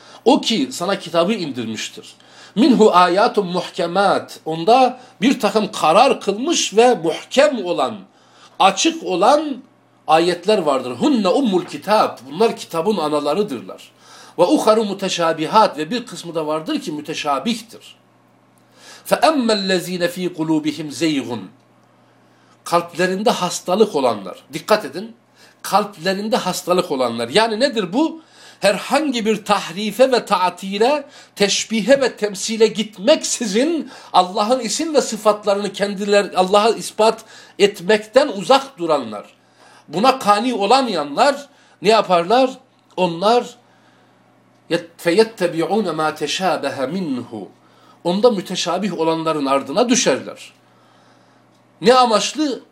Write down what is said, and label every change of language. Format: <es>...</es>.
<tr>O ki sana kitabı indirmiştir. Minhu âyâtun muhkemât. Onda bir takım karar kılmış ve muhkem olan, açık olan ayetler vardır. Hunne ummul kitâb. Bunlar kitabın analarıdırlar. Ve uharu muteşâbihât. Ve bir kısmı da vardır ki müteşâbihtir.</tr> <ar>فَاَمَّا الَّذ۪ينَ ف۪ي قُلُوبِهِمْ زَيْغٌ Kalplerinde hastalık olanlar.</ar> <tr>Dikkat edin. Kalplerinde hastalık olanlar. Yani nedir bu? Herhangi bir tahrife ve ta'tile, teşbihe ve temsile gitmeksizin Allah'ın isim ve sıfatlarını kendiler Allah'a ispat etmekten uzak duranlar. Buna kani olamayanlar ne yaparlar? Onlar فَيَتَّبِعُونَ مَا تَشَابَهَ مِنْهُ Onda müteşabih olanların ardına düşerler. Ne amaçlı?</tr>